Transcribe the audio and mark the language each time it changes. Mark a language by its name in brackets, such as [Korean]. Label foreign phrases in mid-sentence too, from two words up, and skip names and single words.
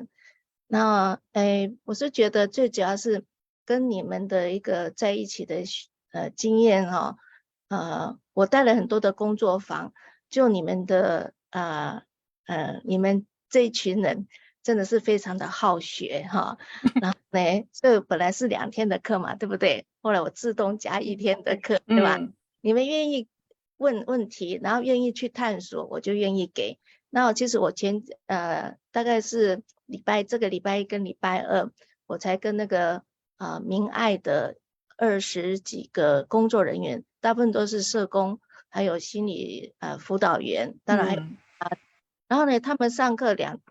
[Chinese] 那我是覺得最主要是跟你們的一個在一起的經驗我帶了很多的工作坊，就你們的你們這一群人真的是非常的好學然後呢，所以本來是2天的課嘛，對不對？後來我自動加1天的課，對吧？你們願意問問題，然後願意去探索，我就願意給。那其實我大概是這個禮拜1跟禮拜2，我才跟那個明愛的20幾個工作人員，大部分都是社工，還有心理輔導員，當然還有然後呢，他們上課